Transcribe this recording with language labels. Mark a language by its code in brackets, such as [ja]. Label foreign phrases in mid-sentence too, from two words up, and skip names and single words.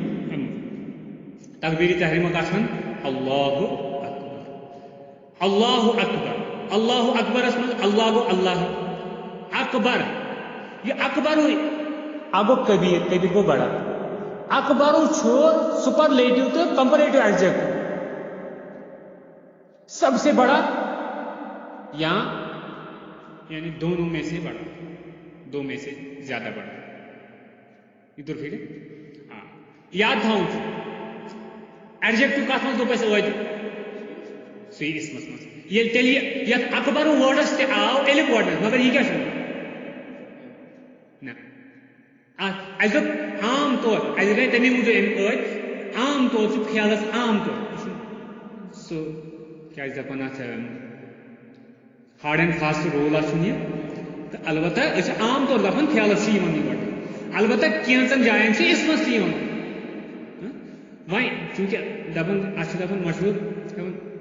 [ks] تکبیر تحریمہ کتھ وَن [ar] اللہ اکبر اللہ اکبرس [ks] منٛز اللہ گوٚو اللہ اکبر یہ اکبر گوٚو کبیر گوٚو بڑا اکبر چھُ سپرلیٹو تہٕ [en] comparative adjective [ur] سب سے بڑا یا یعنی دونوں میں سے بڑا دو میں سے زیادہ بڑا ادھر پھر ہاں [ks] یاد تھاؤن ایڈجیکٹو کتھ منٛز دوٚپ اَسہِ ٲدۍ سُے اسمس منٛز ییٚلہِ تیٚلہِ یتھ اکبر وٲڈس تہِ آو الف گۄڈنیٚتھ مگر یہِ کیٛاہ چھُ نہ اَسہِ دوٚپ عام طور اَسہِ گٔے تَمے موٗجوٗب أمۍ ٲدۍ عام طور چھُ فیلس عام طور یہِ چھُ سُہ کیٛاہ چھِ دپان اتھ [en] hard and fast rule [ks] چھُنہٕ یہِ تہٕ البتہ أسۍ چھِ عام طور دپان فیلس چھِ یِوان یہِ گۄڈٕ البتہ کینٛژن جاین چھِ اسمس تہِ یِوان وۄنۍ چوٗنٛکہِ دپان اتھ چھِ دپان مشہوٗر دپان